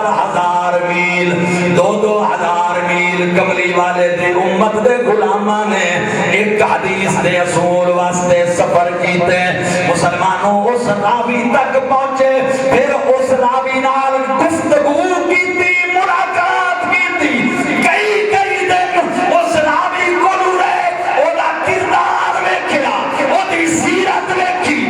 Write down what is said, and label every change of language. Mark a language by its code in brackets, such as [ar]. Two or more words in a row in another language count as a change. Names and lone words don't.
[pa] ہزار میل، 2,000 میل کملی والے دے امت دے غلاماں نے ایک حدیث دے اصول واسطے سفر کیتے، مسلمانوں اس راوی تک پہنچے، پھر اس راوی نال گفتگو کیتی، ملاقات کیتی، کئی دن اس راوی کو رہے، او دا کردار ویکھیا، او دی سیرت ویکھیا،